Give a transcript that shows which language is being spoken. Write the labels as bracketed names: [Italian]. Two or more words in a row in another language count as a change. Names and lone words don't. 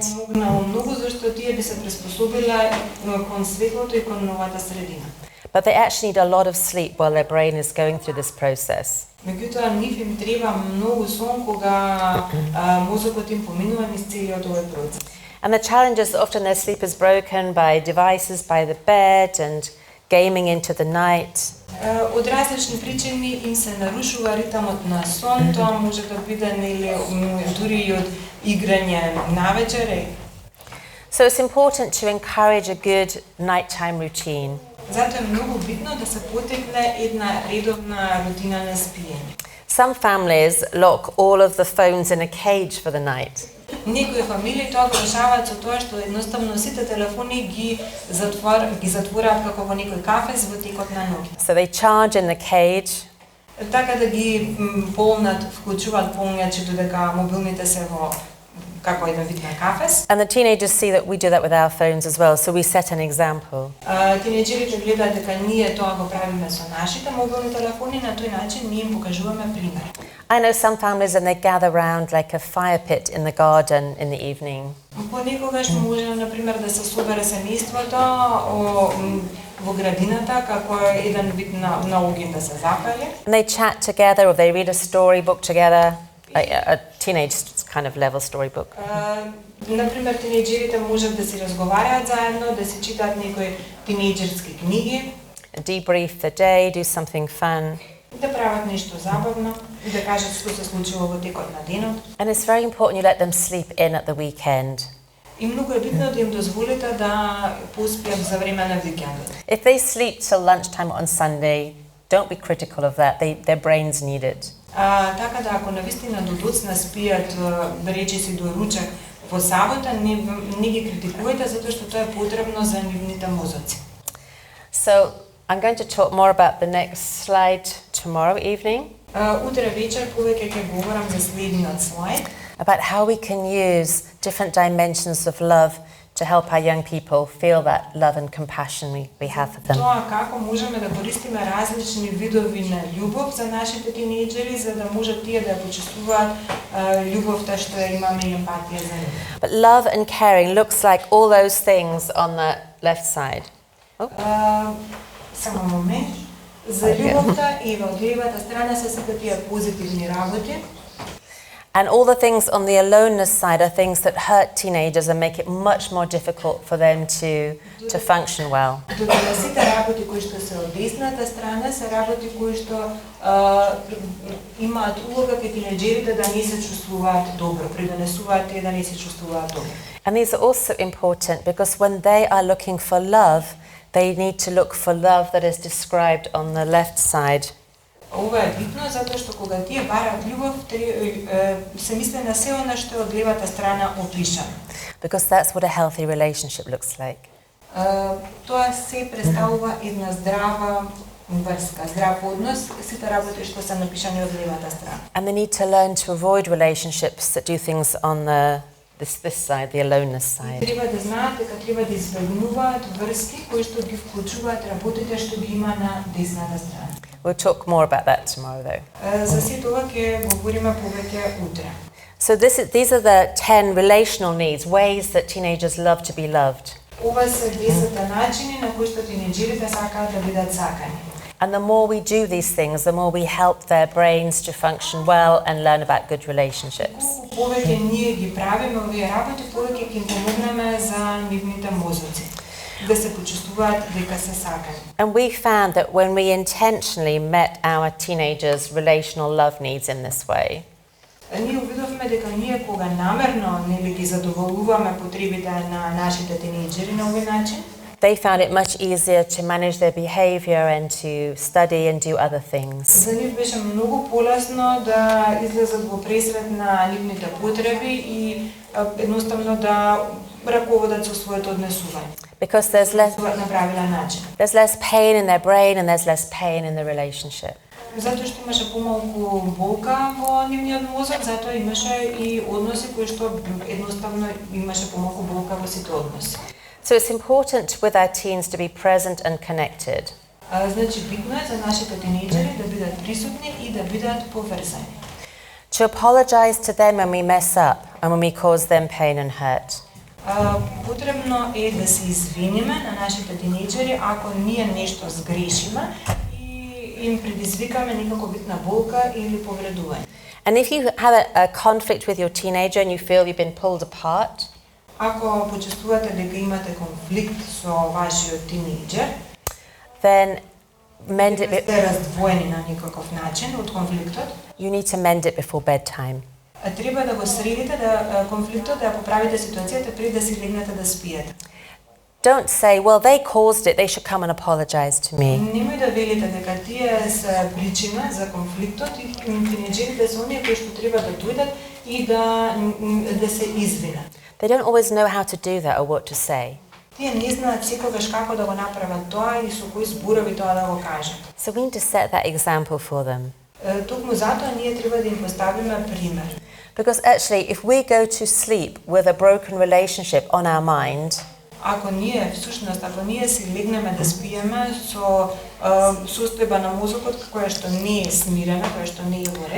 [Macedonian] Многу зашто тие би се приспособиле кон светлото и кон новата средина. [English] But they actually need a lot of sleep while their brain is going through this process. [Macedonian] Меѓутоа нив им треба многу сон кога мозокот им поминува низ целиот овој процес. [English] And the challenge is that often their sleep is broken by devices by the bed and gaming into the night. [Macedonian] Од различни причини им се нарушува ритмот на сон, тоа може да биде нели дури и од играње навечер. [English] So it's important to encourage a good nighttime routine. [Macedonian] Затоа е многу битно да се потекне една редовна рутина на спиење. [English] Some families lock all of the phones in a cage for the night. [Macedonian] Некои фамилии тоа го решаваат со тоа што едноставно сите телефони ги затвораат како во некој кафез во текот на ноќ. [English] So they charge in the cage. [Macedonian] Така да ги полнат, вклучуваат полњачи додека мобилните се во како еден вид на кафез. [English] And the teenagers see that we do that with our phones as well, so we set an example. [Macedonian] Тинејџерите гледаат дека ние тоа го правиме со нашите мобилни телефони, на тој начин ние им покажуваме пример. [English] I know some families and they gather around like a fire pit in the garden in the evening. [Macedonian] Понекогаш може на пример да се собере семејството во градината како еден вид на огин да се запали. [English] And they chat together or they read a storybook together, a teenage kind of level storybook. [Macedonian] Например, тинејџерите можат да си разговараат заедно, да си читаат некои тинејџерски книги, [English] Debrief the day, do something fun. [Macedonian] да прават нешто забавно и да кажат што се случило во текот на денот. [English] And it's very important you let them sleep in at the weekend. [Macedonian] И многу е битно да им дозволите да поспијат за време на викендот. [English] If they sleep till lunchtime on Sunday, don't be critical of that. Their brains need it. [Macedonian] Така да ако навистина до доцна спијат, да речеси до ручек во сабота, не ги критикувајте затоа што тоа е потребно за нивните мозоци. [English] So I'm going to talk more about the next slide tomorrow evening. [Macedonian] Утре вечер повеќе ќе говорам за следниот слайд. [English] About how we can use different dimensions of love to help our young people feel that love and compassion we have for them. [Macedonian] Тоа како можеме да користиме различни видови на љубов за нашите тинејџери, за да можат тие да ја почувствуваат љубовта што ја имаме и емпатија за нив. [English] But love and caring looks like all those things on the left side. [Macedonian] Само момент. За љубовта и во левата страна се сите тие позитивни работи. [English] And all the things on the aloneness side are things that hurt teenagers and make it much more difficult for them to function well. [Macedonian] Додека сите работи кои што се од десната страна се работи кои што имаат улога кај тинејџерите да не се чувствуваат добро, придонесуваат тие да не се чувствуваат добро. [English] And these are also important because when they are looking for love, they need to look for love that is described on the left side. [Macedonian] Ова е битно затоа што кога тие бараат љубов, се мисли на се она што е од левата страна опишано. [English] Because that's what a healthy relationship looks like. [Macedonian] Тоа се представува една здрава врска, здрав однос, сите работи што се напишани од левата страна. [English] And they need to learn to avoid relationships that do things on this side, the aloneness side. [Macedonian] Треба да знаат дека треба да избегнуваат врски кои што ги вклучуваат работите што ги има на десната страна. [English] We'll talk more about that tomorrow though. [Macedonian] За сето ова ќе говориме повеќе утре. [English] So these are the 10 relational needs, ways that teenagers love to be loved. [Macedonian] Ова се 10 начини на кои што тинејџерите сакаат да бидат сакани. [English] And the more we do these things, the more we help their brains to function well and learn about good relationships. [Macedonian] Повеќе ние ги правиме овие работи, повеќе ќе им помогнеме за нивните мозоци да се почувствуваат дека се сакани. [English] And we found that when we intentionally met our teenagers' relational love needs in this way, [Macedonian] Ние увидовме дека ние кога намерно нели ги задоволуваме потребите на нашите тинејџери на овој начин, [English] they found it much easier to manage their behavior and to study and do other things. [Macedonian] За нив беше многу полесно да излезат во пресред на нивните потреби и едноставно да раководат со своето однесување. [English] Because there's less pain in their brain and there's less pain in the relationship. [Macedonian] Затоа што имаше помалку болка во нивниот мозок, затоа имаше и односи кои што едноставно имаше помалку болка во сите односи. [English] So it's important with our teens to be present and connected. [Macedonian] Значи битно е за нашите тинејџери да бидат присутни и да бидат поврзани. [English] To apologize to them when we mess up and when we cause them pain and hurt. [Macedonian] Потребно е да се извиниме на нашите тинејџери ако ние нешто сгрешиме и им предизвикаме некако битна болка или повредување. [English] And if you have a conflict with your teenager and you feel you've been pulled apart, [Macedonian] ако почувствувате дека имате конфликт со вашиот тинејџер, [English] then mend it. [Macedonian] Сте раздвоени на некаков начин од конфликтот. [English] You need to mend it before bedtime. [Macedonian] Треба да го средите, да конфликтот, да поправите ситуацијата пред да си легнете да спиете. [English] Don't say, well, they caused it, they should come and apologize to me. [Macedonian] Немој да велите дека тие се причина за конфликтот и тинејџерите се оние кои што треба да дојдат и да се извинат. [English] They don't always know how to do that or what to say. [Macedonian] Тие не знаат секогаш како да го направат тоа и со кои зборови тоа да го кажат. [English] So we need to set that example for them. [Macedonian] Токму затоа ние треба да им поставиме пример. [English] Because actually, if we go to sleep with a broken relationship on our mind, [Macedonian] ако ние си легнеме да спиеме со состојба на мозокот која што не е смирена, која што не е во ред,